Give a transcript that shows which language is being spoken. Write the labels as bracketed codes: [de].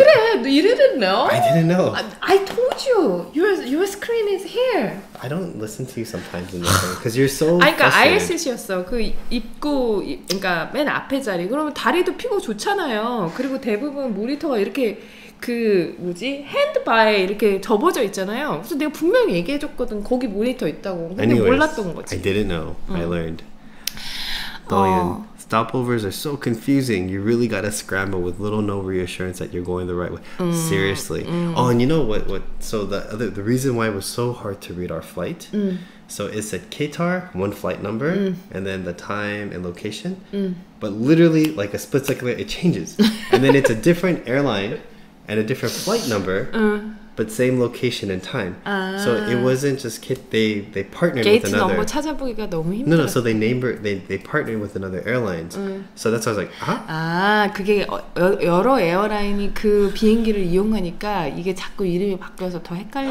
[en] 그래, you didn't know? I didn't know. I told you. Your screen is here. I don't listen to you sometimes in the phone because you're so. [ko] 그러니까 [en] frustrated. [ko] ISC였어. 그 입구, 그러니까 맨 앞에 자리. 그러면 다리도 피고 좋잖아요. 그리고 대부분 모니터가 이렇게 그 뭐지 핸드바에 이렇게 접어져 있잖아요. 그래서 내가 분명히 얘기해줬거든. 거기 모니터 있다고. 근데 [en] Anyways, [ko] 몰랐던 거지. [en] I didn't know. I learned. Stopovers are so confusing. You really gotta scramble with little no reassurance that you're going the right way. Seriously. Oh, and you know what? So the reason why it was so hard to read our flight. So it said Qatar, one flight number, and then the time and location. But literally, like a split second later, it changes, and then it's a different airline and a different flight number. But same location and time. So it wasn't just they partnered with [ko] 게이트 [en] another. [ko] 넘버 찾아보기가 너무 힘들어. [en] No, so they partnered with another airlines. So that's why I was like, huh? [ko] 아, 그게 여러 에어라인이 그 비행기를 이용하니까 이게 자꾸 이름이 바뀌어서 더 헷갈려.